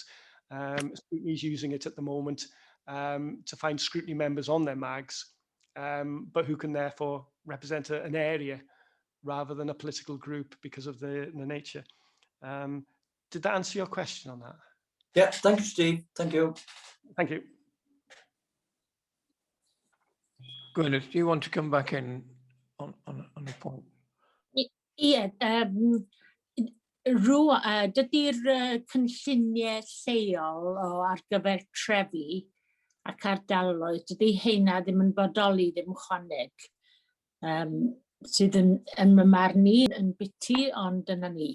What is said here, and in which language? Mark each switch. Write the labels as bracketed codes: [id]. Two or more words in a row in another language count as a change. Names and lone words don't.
[en] Scrutiny's using it at the moment to find scrutiny members on their MAGs, but who can therefore represent an area rather than a political group because of the nature. Did that answer your question on that? Yeah, thank you, Steve. Thank you. Thank you. Gwyneth, do you want to come back in on the point? [cy] Ie, dydy'r cynlluniau lleol ar gyfer trefi ac ardaloedd, dydy heina ddim yn bodoli, ddim chwaneg, sydd yn mymarn ni yn biti, ond dyna ni.